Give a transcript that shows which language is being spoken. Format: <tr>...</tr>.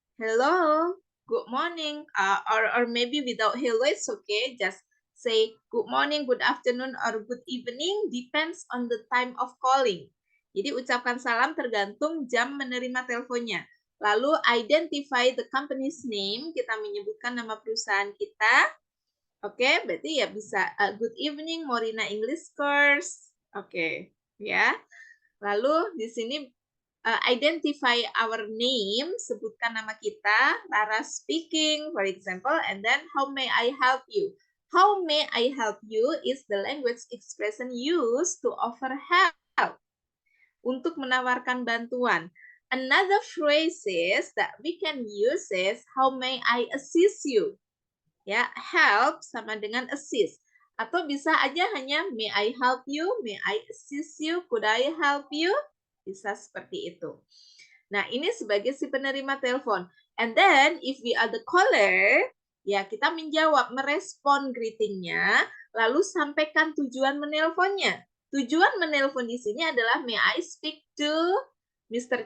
<en>Hello, good morning, or maybe without hello, it's okay, just say good morning, good afternoon, or good evening, depends on the time of calling.</en> <id>Jadi ucapkan salam tergantung jam menerima teleponnya. Lalu</id> <en>identify the company's name,</en> <id>kita menyebutkan nama perusahaan kita. Oke, berarti ya bisa</id> <en>good evening</en> <id>Morina English Course.</id> <en>Oke, ya.</en> <id>Lalu di sini</id> <en>identify our name,</en> <id>sebutkan nama kita,</id> <en>Rara speaking, for example, and then how may I help you? How may I help you is the language expression used to offer help,</en> <id>untuk menawarkan bantuan.</id> <en>Another phrases that we can use is how may I assist you?</en> <id>Ya,</id> <en>help</en> <id>sama dengan</id> <en>assist.</en> <id>Atau bisa aja hanya</id> <en>may I help you, may I assist you, could I help you?</en> <id>Bisa seperti itu. Nah, ini sebagai si penerima telepon.</id> <en>And then if we are the caller,</en> <id>ya kita menjawab, merespon greetingnya, lalu sampaikan tujuan menelponnya. Tujuan menelpon di sini adalah</id> <en>may I speak to Mr.</en>